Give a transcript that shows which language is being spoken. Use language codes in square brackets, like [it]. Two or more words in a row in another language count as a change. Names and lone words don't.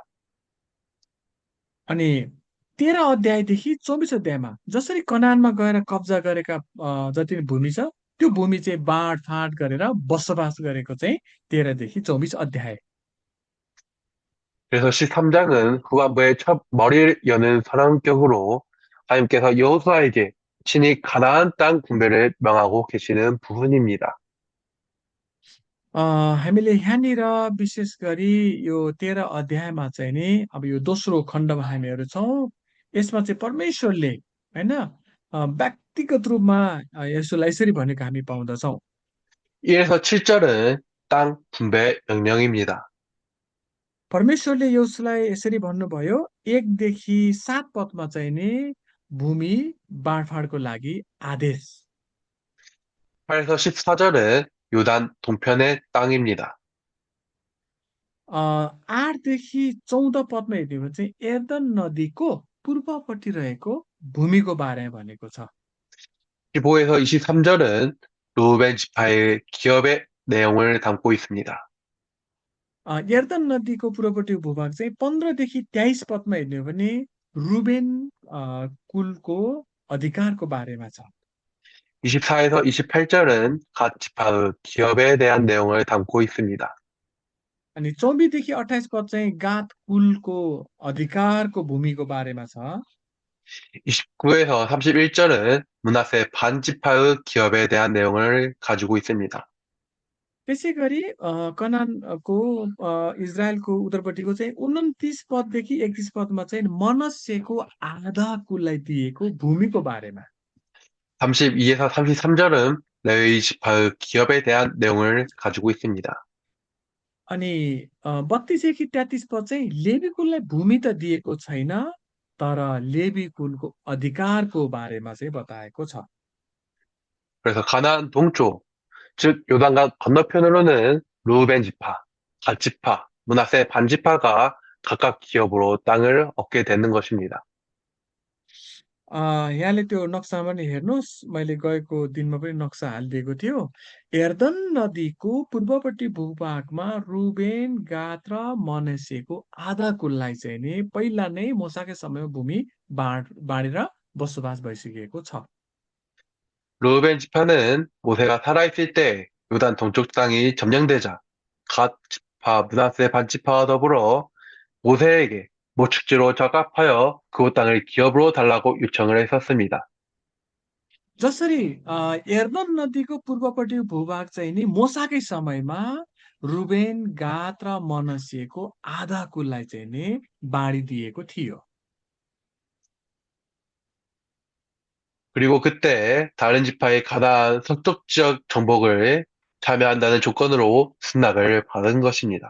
[ne] अनि 13 अध्यायदेखि 24 अध्यायमा जसरी कनानमा गएर कब्जा गरेका जति पनि भूमि छ त्यो भूमि चाहिँ बाँडफाँड गरेर बसोबास गरेको चाहिँ 13देखि 24 अध्याय। [ko] 그래서 13장은 후반부의 첫 머리를 여는 선언격으로 하나님께서 여호수아에게 친히 가나안 땅 분배를 명하고 계시는 부분입니다. [ne] हामीले यहाँनिर विशेष गरी यो 13 अध्यायमा चाहिँ नि अब यो दोस्रो खण्डमा हामीहरू छौँ। यसमा चाहिँ परमेश्वरले होइन व्यक्तिगत रूपमा यसोलाई यसरी भनेको हामी पाउँदछौँ। [ko] 1에서 7절은 땅 분배 명령입니다. [ne] परमेश्वरले यसोलाई यसरी भन्नुभयो। 1देखि 7 पदमा चाहिँ नि भूमि बाँडफाँडको लागि आदेश। [ko] 8에서 14절은 요단 동편의 땅입니다. [ne] 8देखि 14 पदमा हेर्ने भने चाहिँ एर्दन नदीको पूर्वपट्टि रहेको भूमिको बारेमा भनेको छ। [ko] 15에서 23절은 루벤 지파의 기업의 내용을 담고 있습니다. [ne] एर्दन नदीको पूर्वपट्टिको भूभाग चाहिँ 15देखि 23 पदमा हेर्ने हो भने रुबेन कुलको अधिकारको बारेमा छ। [ko] 24에서 28절은 각 지파의 기업에 대한 내용을 담고 있습니다. [ne] अनि 24देखि 28 पद चाहिँ गात कुलको अधिकारको भूमिको बारेमा छ। [ko] 29에서 31절은 므낫세 반지파의 기업에 대한 내용을 가지고 있습니다. [ne] त्यसै गरी कनानको इजरायलको उत्तरपट्टिको चाहिँ 29 पददेखि 31 पदमा चाहिँ मनस्यको आधा कुललाई दिएको भूमिको बारेमा। [ko] 32에서 33절은 레위 지파의 기업에 대한 내용을 가지고 있습니다. [ne] अनि 32देखि 33 पद चाहिँ लेवी कुललाई भूमि त दिएको छैन। तर लेवी कुलको अधिकारको बारेमा चाहिँ बताएको छ। [ko] 그래서 가나안 동쪽, 즉 요단강 건너편으로는 루벤 지파, 갓 지파, 므낫세 반지파가 각각 기업으로 땅을 얻게 되는 것입니다. [ne] यहाँले त्यो नक्सामा नि हेर्नुहोस्। मैले गएको दिनमा पनि नक्सा हालिदिएको थियो। एर्दन नदीको पूर्वपट्टि भूभागमा रुबेन गाद र मनस्यको आधा कुललाई चाहिँ नि पहिला नै मोसाकै समयमा भूमि बाँडेर बसोबास भइसकेको छ। [ko] 루벤 지파는 모세가 살아있을 때 요단 동쪽 땅이 점령되자 갓 지파, 므낫세 반지파와 더불어 모세에게 모축지로 적합하여 그 땅을 기업으로 달라고 요청을 했었습니다. [ne] जसरी एर्दन नदीको पूर्वपट्टि भूभाग चाहिँ नि मोसाकै समयमा रुबेन गाद र मनस्यको आधा कुललाई चाहिँ नि बाँडिदिएको थियो। [ko] 그리고 그때 다른 지파의 가나안 서쪽 지역 정복을 참여한다는 조건으로 승낙을 받은 것입니다.